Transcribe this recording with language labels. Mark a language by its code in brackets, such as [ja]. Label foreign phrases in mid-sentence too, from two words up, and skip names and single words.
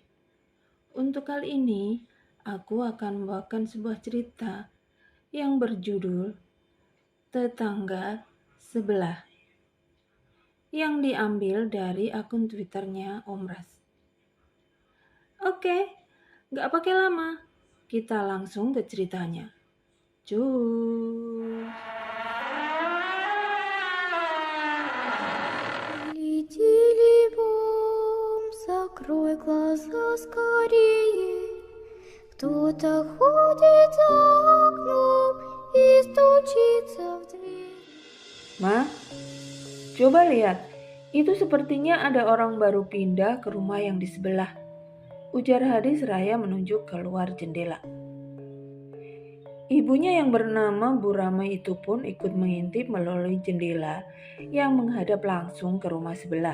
[id] Untuk kali ini, aku akan membawakan sebuah cerita yang berjudul Tetangga Sebelah, yang diambil dari akun Twitternya Om Ras. Oke, gak pakai lama, kita langsung ke ceritanya. Cus. [ru] Бом, закрой глаза скорее. Кто-то ходит за окном и стучится в дверь. [id] Ma, coba lihat. Itu sepertinya ada orang baru pindah ke rumah yang di sebelah. Ujar Hadi seraya menunjuk keluar jendela. Ibunya yang bernama Bu Ramai itu pun ikut mengintip melalui jendela yang menghadap langsung ke rumah sebelah.